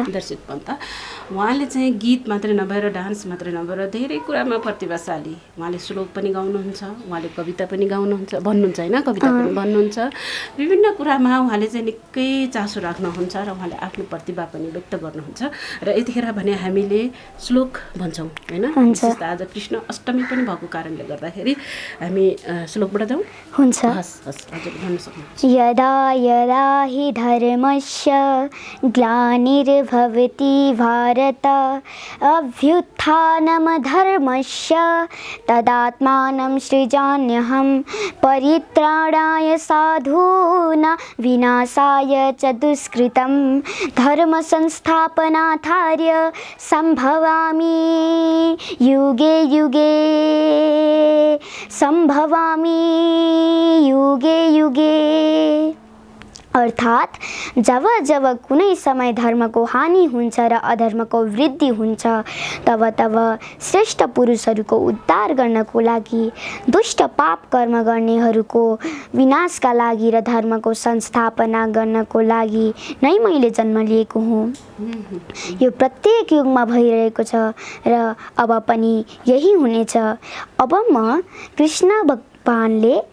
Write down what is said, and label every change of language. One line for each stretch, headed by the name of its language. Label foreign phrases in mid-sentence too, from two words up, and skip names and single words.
Nepali: दर्शित पन्त उहाँले चाहिँ गीत मात्रै नभएर डान्स मात्रै नभएर धेरै कुरामा प्रतिभाशाली उहाँले श्लोक पनि गाउनुहुन्छ उहाँले कविता पनि गाउनुहुन्छ भन्नुहुन्छ होइन कविता पनि भन्नुहुन्छ विभिन्न कुरामा उहाँले चाहिँ निकै चासो राख्नुहुन्छ र उहाँले आफ्नो प्रतिभा पनि व्यक्त गर्नुहुन्छ र यतिखेर भने हामीले श्लोक भन्छौँ होइन आज कृष्ण अष्टमी पनि भएको कारणले गर्दाखेरि हामी श्लोकबाट जाउँ हुन्छ हस् हस् हजुर भन्न सक्नुहुन्छ
Sanskrit: यदा यदा हि धर्मस्य ग्लानिर्भवति भारत अभ्युत्थानमधर्मस्य तदात्मानं सृजाम्यहं परित्राणाय साधूनां विनाशाय च दुष्कृतं धर्मसंस्थापनार्थाय सम्भवामि युगे युगे सम्भवामि युगे युगे
Nepali: अर्थात् जब जब कुनै समय धर्मको हानि हुन्छ र अधर्मको वृद्धि हुन्छ तब तब श्रेष्ठ पुरुषहरूको उद्धार गर्नको लागि दुष्ट पाप कर्म गर्नेहरूको विनाशका लागि र धर्मको संस्थापना गर्नको लागि नै मैले जन्म लिएको हुँ यो प्रत्येक युगमा भइरहेको छ र अब पनि यही हुनेछ अब म कृष्ण भगवानले